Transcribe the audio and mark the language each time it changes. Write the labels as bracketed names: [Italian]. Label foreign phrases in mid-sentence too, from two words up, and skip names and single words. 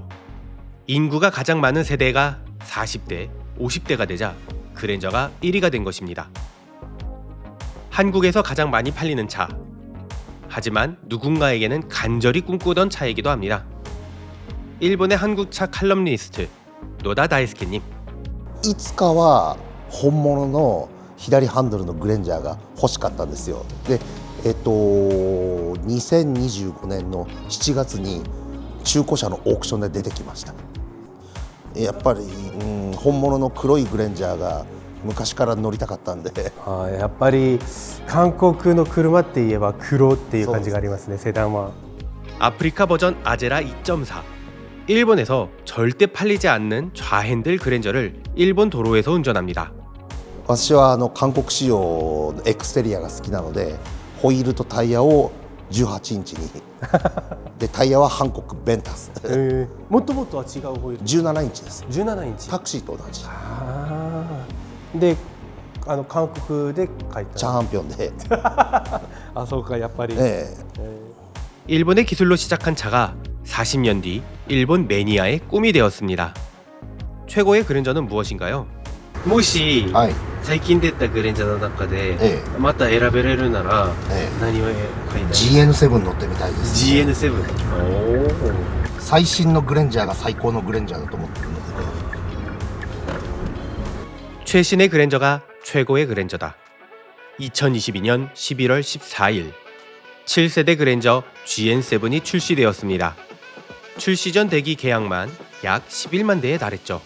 [Korean] 인구가 가장 많은 세대가 40대, 50대가 되자 그랜저가 1위가 된 것입니다. 한국에서 가장 많이 팔리는 차. 하지만 누군가에게는 간절히 꿈꾸던 차이기도 합니다. 일본의 한국차 칼럼니스트 노다 다이스케님. [Japanese] いつかは本物の左ハンドルのグレンジャーが欲しかったんですよ。で、2025年の7月に中古車のオークションで出てきました。やっぱり、本物の黒いグレンジャーが昔から乗りたかったんで。やっぱり韓国の車って言えば黒っていう感じがありますね、セダンは。 [Korean] 아프리카 버전 아제라 2.4. 일본에서 절대 팔리지 않는 좌핸들 그랜저를 일본 도로에서 운전합니다. [Japanese] 私は韓国仕様のエクステリアが好きなので、ホイールとタイヤを18インチにでタイヤは韓国ベンタスもともとは違うホイール。 17インチです。 17インチ。タクシーと同じ。で、韓国で書いた。チャンピオンで。あ、そうか、やっぱり。 [Korean] 일본의 기술로 시작한 차가 40년 뒤 일본 매니아의 꿈이 되었습니다. 최고의 그랜저는 무엇인가요? [Japanese] もしはい。最近出たグレンジャーの中でえまた選べれるならえ何を買いたい？ GN7 乗ってみたいです、ね。 GN7。最新のグレンジャーが最高のグレンジャーだと思ってるので。 [Korean] 최신의 그랜저가 최고의 그랜저다. 2022년 11월 14일 7세대 그랜저 GN7이 출시되었습니다. 출시 전 대기 계약만 약 11만 대에 달했죠.